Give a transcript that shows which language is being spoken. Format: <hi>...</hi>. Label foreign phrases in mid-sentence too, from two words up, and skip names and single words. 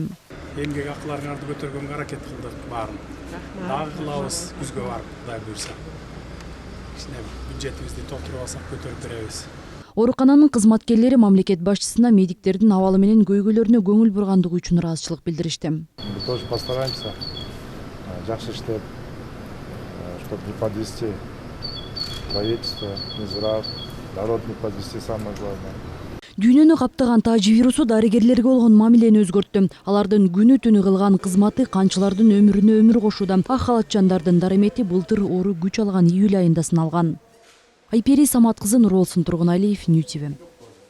<ky>Эмгек акыларыңарды көтөргөнгө аракет кылдык баарын. Дагы кылабыз күзгө барып, Кудай буйрса. Кичине бюджетибизди толтуруп алсак көтөрүп беребиз. Оорукананын кызматкерлери мамлекет башчысына медиктердин абалы менен көйгөйлөрүнө көңүл бургандыгы үчүн ыраазычылык билдиришти.</ky> <ru>Мы тоже постараемся</ru> <ky>жакшы иштеп,</ky> <ru>чтобы не подвести правительство, Минздрав, народ не подвести, самое главное.</ru> <ky>Дүйнөнү каптаган тажы вирусу дарыгерлерге болгон мамилени өзгөрттү. Алардын күнү түнү кылган кызматы канчылардын өмүрүнө өмүр кошууда. Ак халатчандардын дарымети былтыр оору күч алган июль айында сыналган. Айпери Самат кызы, Нурболсун Тургуналиев, Нью ТВ.</ky>